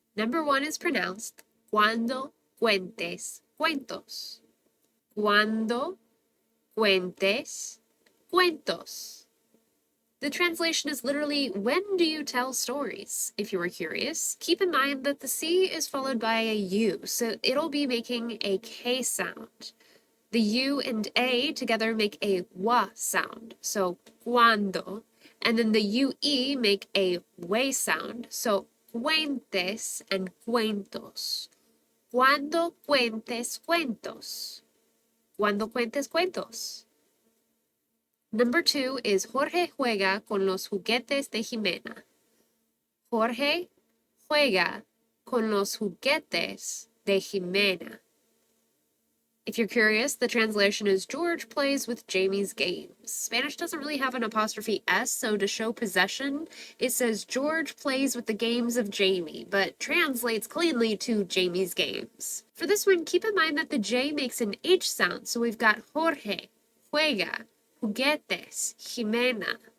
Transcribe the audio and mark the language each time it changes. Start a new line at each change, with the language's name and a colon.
English: Number 1 is pronounced
Spanish: cuando cuentes cuentos. Cuando cuentes cuentos.
English: The translation is literally, when do you tell stories? If you were curious, keep in mind that the C is followed by a U, so it'll be making a K sound. The U and A together make a W sound, so cuando, and then the UE make a W sound, so cuentes and cuentos.
Spanish: Cuando cuentes cuentos. Cuando cuentes cuentos.
English: Number 2 is
Spanish: Jorge juega con los juguetes de Jimena. Jorge juega con los juguetes de Jimena.
English: If you're curious, the translation is George plays with Jamie's games. Spanish doesn't really have an apostrophe S, so to show possession, it says George plays with the games of Jamie, but translates cleanly to Jamie's games. For this one, keep in mind that the J makes an H sound, so we've got Jorge, juega, juguetes, Jimena.